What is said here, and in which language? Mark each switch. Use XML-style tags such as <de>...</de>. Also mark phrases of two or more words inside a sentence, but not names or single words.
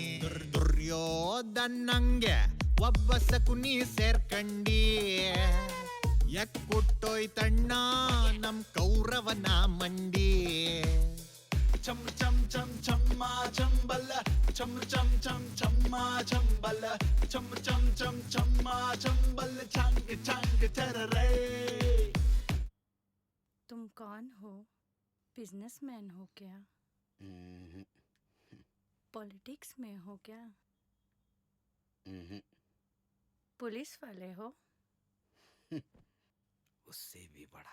<kn>ದುರ್ಯೋಧನಂಗೆ ಒಬ್ಬ ಸಕುನಿ ಸೇರ್ಕಂಡಿ, ಎಕ್ಕುಟ್ಟೋಯ್ತಣ್ಣ ನಮ್ ಕೌರವನ ಮಂಡಿ. ಚಮ್ ಚಮ್ ಚಮ್ ಚಮ್ಮ ಚಂಬಲ್ಲ, ಚಮ್ ಚಮ್ ಚಮ್ ಚಮ್ಮ ಚಂಬಲ್ಲ, ಚಮ್ ಚಮ್ ಚಮ್ ಚಮ್ಮ ಚಂಬಲ್ಲ, ಚಂಗ್ ಚಂಗ್ ಚರರೇ.</kn> <hi>तुम कौन हो? बिजनेसमैन हो क्या? पॉलिटिक्स में हो क्या? पुलिस वाले हो? उससे भी बड़ा</hi>